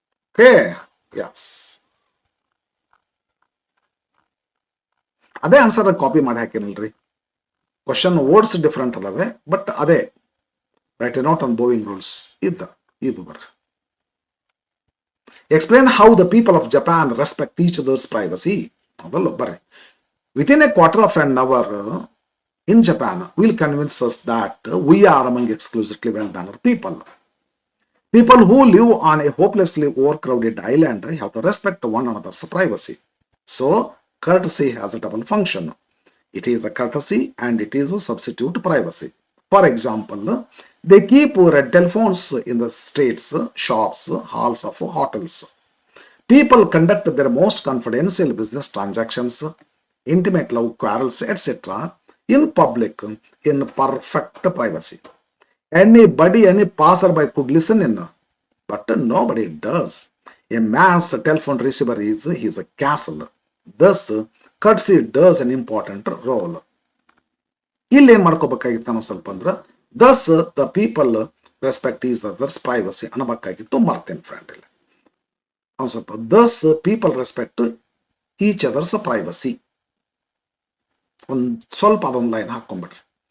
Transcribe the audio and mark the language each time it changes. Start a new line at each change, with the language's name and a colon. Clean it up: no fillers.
Kannada: Okay, Yes, ಅದೇ answer copy ಮಾಡಿ ಹಾಕಿನಲ್ರಿ. Question words different ಅದಾವೆ, ಬಟ್ ಅದೇ
English: write a note on bowing rules
Kannada: ಇದು ಬರ್ರಿ.
English: Explain how the people of Japan respect each other's privacy.
Kannada: ಅದಲ್ಲ ಬರ್ರಿ.
English: Within a quarter of an hour in Japan will convince us that we are among exclusively well-mannered people. People who live on a hopelessly overcrowded island have to respect one another's privacy. So, courtesy has a double function. It is a courtesy and it is a substitute privacy. For example, they keep red telephones in the streets, shops, halls of hotels. People conduct their most confidential business transactions, intimate love quarrels, etc. in public in perfect privacy. Any passerby could listen in, but nobody does. A man's telephone receiver is his castle. Thus, courtesy does an important role.
Kannada: ಇಲ್ಲಿ ಏನು ಮಾಡ್ಕೋಬೇಕಾಗಿತ್ತು ನಾವು ಸ್ವಲ್ಪ ಅಂದ್ರೆ
English: thus the people respect each other's privacy
Kannada: ಅನ್ನಬೇಕಾಗಿತ್ತು. ಮರ್ತೇನೆ friend, ಇಲ್ಲಿ ಅವ್ನು ಸ್ವಲ್ಪ
English: thus people respect each other's privacy
Kannada: ಒಂದು ಸ್ವಲ್ಪ ಅದೊಂದು ಲೈನ್ ಹಾಕೊಂಡ್ಬಿಟ್ರಿ.